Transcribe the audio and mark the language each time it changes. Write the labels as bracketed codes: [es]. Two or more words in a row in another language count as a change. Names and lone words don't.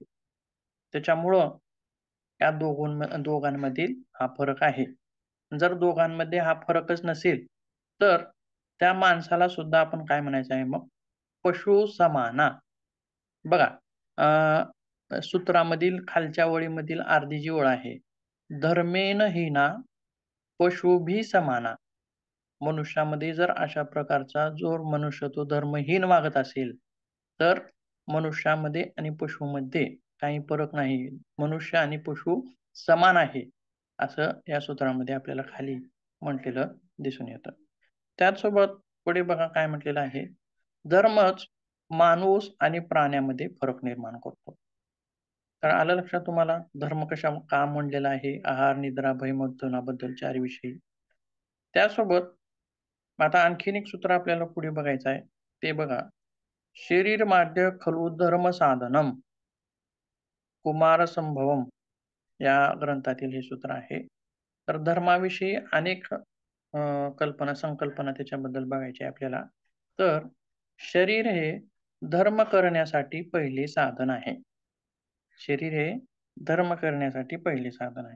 [mr] त्याच्यामुळं या दोघांमधील हा फरक आहे. जर दोघांमध्ये हा फरकच नसेल, तर त्या माणसाला सुद्धा आपण काय म्हणायचं आहे मग? [sa] पशु समाना. [mr] बघा सूत्रामधील खालच्या ओळीमधील अर्धी जी ओळ आहे, [sa] धर्मेण हीना पशुभी समाना. [mr] मनुष्यामध्ये जर अशा प्रकारचा जो मनुष्य तो धर्महीन वागत असेल, तर मनुष्यामध्ये आणि पशुमध्ये काही फरक नाही. मनुष्य आणि पशु समान आहे, असं या सूत्रामध्ये आपल्याला खाली म्हटलेलं दिसून येतं. त्याचसोबत पुढे बघा काय म्हटलेलं आहे, धर्मच माणूस आणि प्राण्यामध्ये फरक निर्माण करतो. तर आलं लक्षात तुम्हाला धर्म का म्हणलेला आहे? आहार, निद्रा, भयमर्थनाबद्दल 4 विषयी. त्यासोबत आता आणखीन एक सूत्र आपल्याला पुढे बघायचं आहे. ते बघा, [sa] शरीरमाद्य खलु धर्म साधनम [mr] कुमारसंभवम या ग्रंथातील हे सूत्र आहे. तर धर्माविषयी अनेक संकल्पना त्याच्याबद्दल बघायची आहे आपल्याला. तर शरीर हे धर्म करण्यासाठी पहिले साधन आहे. शरीर हे धर्म करण्यासाठी पहिले साधन आहे.